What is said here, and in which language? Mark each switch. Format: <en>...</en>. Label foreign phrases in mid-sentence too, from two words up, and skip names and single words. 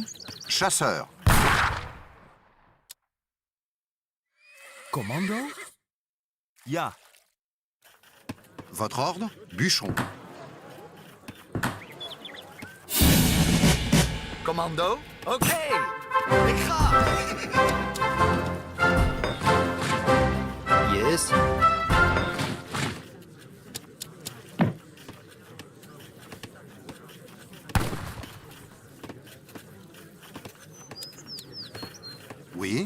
<fr>Chasseur. Commando?</fr> <nl>Ja.</nl> <fr>Votre ordre? Bûcheron. Commando? Oké.</fr> <nl>Ik ga. Yes.</nl> <fr>Oui.</fr>